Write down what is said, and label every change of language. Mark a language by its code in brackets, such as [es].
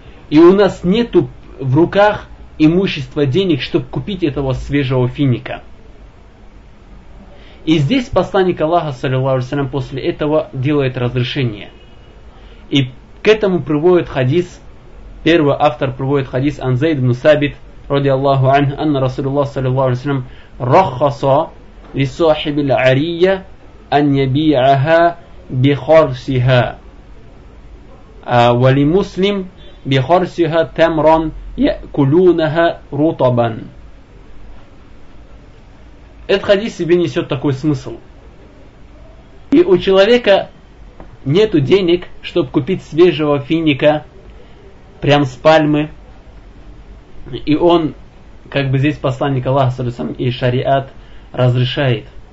[ru] И у нас нету в руках имущества денег, чтобы купить этого свежего финика. И здесь посланник Аллаха, саллиллаху алейхи ва саллям, после этого делает разрешение. И к этому приводит хадис, первый автор приводит хадис Ан Зайд ибн Сабит, ради Аллаху анна Расулуллах, саллиллаху алейхи ва саллям, [ar] رخصا لصاحب العرية أن يبيعها بخرسها ولمسلم بخرسها تمرا يأكلونها رطبا. [ru] Этот хадис себе несет такой смысл. И у человека нету денег, чтобы купить свежего финика прям с пальмы. И он, как бы здесь посланник Аллаха и шариат разрешает.